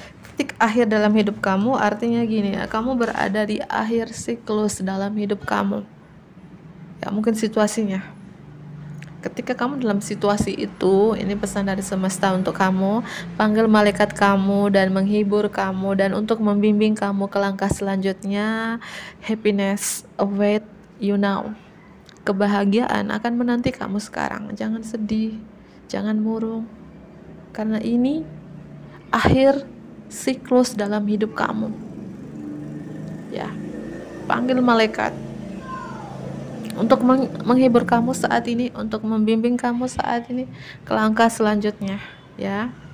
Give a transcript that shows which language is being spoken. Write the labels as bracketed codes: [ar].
[id] Titik akhir dalam hidup kamu artinya gini ya, kamu berada di akhir siklus dalam hidup kamu. Ya, mungkin situasinya. Ketika kamu dalam situasi itu, ini pesan dari semesta untuk kamu, panggil malaikat kamu dan menghibur kamu dan untuk membimbing kamu ke langkah selanjutnya. [en] Happiness await you now. [id] Kebahagiaan akan menanti kamu sekarang. Jangan sedih, jangan murung, karena ini akhir siklus dalam hidup kamu. Ya, panggil malaikat untuk menghibur kamu saat ini, untuk membimbing kamu saat ini ke langkah selanjutnya ya.